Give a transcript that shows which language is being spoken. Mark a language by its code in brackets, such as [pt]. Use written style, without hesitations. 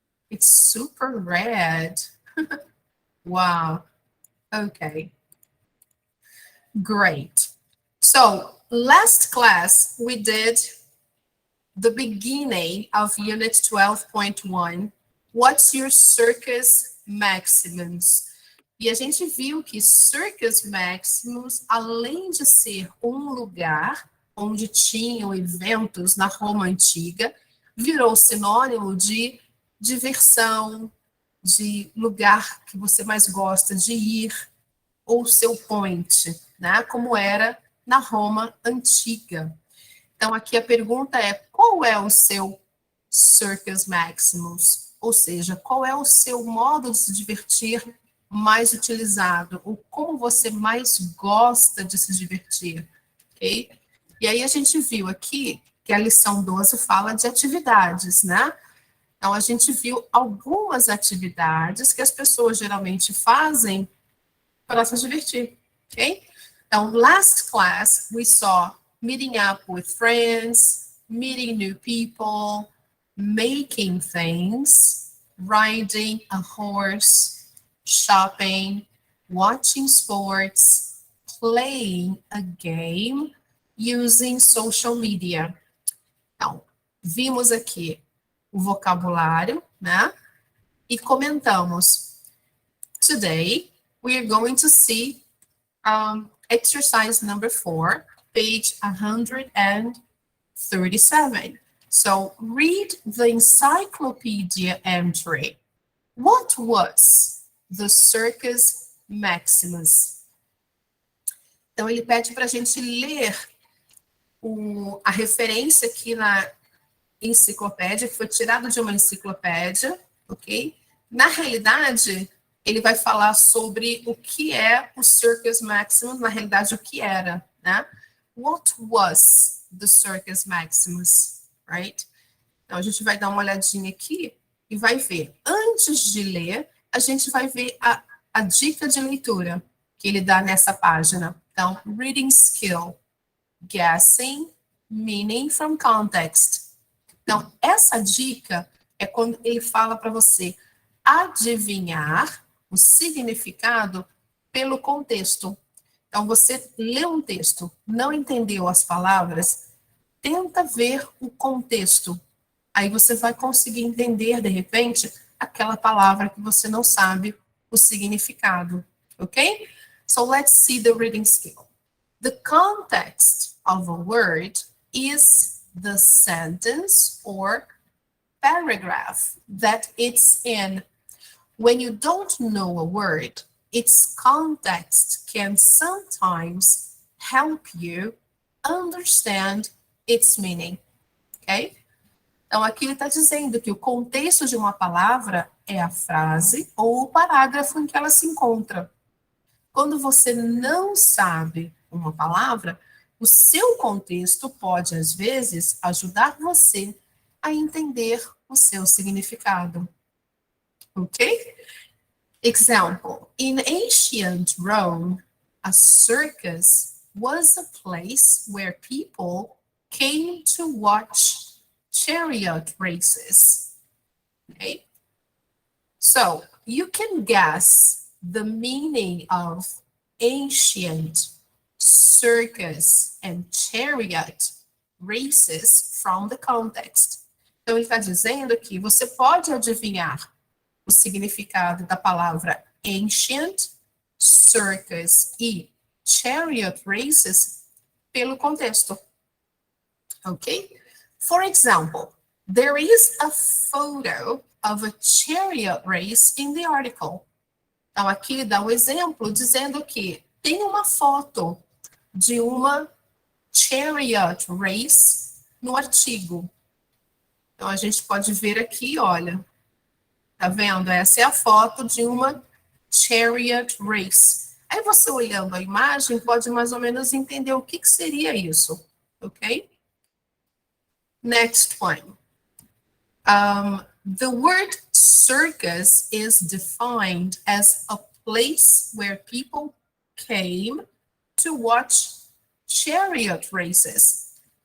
[en] It's super red. Wow. Okay. Great. So last class, we did the beginning of Unit 12.1. What's your Circus Maximus? [pt] E a gente viu que Circus Maximus, além de ser um lugar onde tinham eventos na Roma Antiga, virou sinônimo de diversão, de lugar que você mais gosta de ir, ou seu point, né? Como era na Roma Antiga. Então, aqui a pergunta é: qual é o seu Circus Maximus? Ou seja, qual é o seu modo de se divertir mais utilizado? Ou como você mais gosta de se divertir? Ok? E aí a gente viu aqui que a lição 12 fala de atividades, né? Então, a gente viu algumas atividades que as pessoas geralmente fazem para se divertir, ok? [en] Então, last class, we saw meeting up with friends, meeting new people, making things, riding a horse, shopping, watching sports, playing a game, using social media. [pt] Então, vimos aqui o vocabulário, né? E comentamos. [en] Today, we are going to see exercise number 4, page 137. So read the encyclopedia entry. What was the Circus Maximus? [pt] Então, ele pede para a gente ler a referência aqui na enciclopédia, que foi tirado de uma enciclopédia, ok? Na realidade, ele vai falar sobre o que é o Circus Maximus, na realidade, o que era, né? [en] What was the Circus Maximus, right? [pt] Então, a gente vai dar uma olhadinha aqui e vai ver. Antes de ler, a gente vai ver a dica de leitura que ele dá nessa página. [en] Então, reading skill, guessing, meaning from context. [pt] Então, essa dica é quando ele fala para você adivinhar o significado pelo contexto. Então, você lê um texto, não entendeu as palavras, tenta ver o contexto. Aí você vai conseguir entender, de repente, aquela palavra que você não sabe o significado, ok? [en] So let's see the reading skill. The context of a word is the sentence or paragraph that it's in. When you don't know a word, its context can sometimes help you understand its meaning, ok? [pt] Então, aqui ele está dizendo que o contexto de uma palavra é a frase ou o parágrafo em que ela se encontra. Quando você não sabe uma palavra, o seu contexto pode, às vezes, ajudar você a entender o seu significado. Ok? [en] Example: in ancient Rome, a circus was a place where people came to watch chariot races. Okay? So, you can guess the meaning of ancient, circus, and chariot races from the context. [pt] Então, ele está dizendo que você pode adivinhar o significado da palavra ancient, circus e chariot races pelo contexto. Ok? [en] For example, there is a photo of a chariot race in the article. [pt] Então, aqui dá um exemplo dizendo que tem uma foto de uma chariot race no artigo. Então, a gente pode ver aqui, olha, tá vendo? Essa é a foto de uma chariot race. Aí você olhando a imagem pode mais ou menos entender o que seria isso, ok? [en] Next one. The word circus is defined as a place where people came to watch chariot races.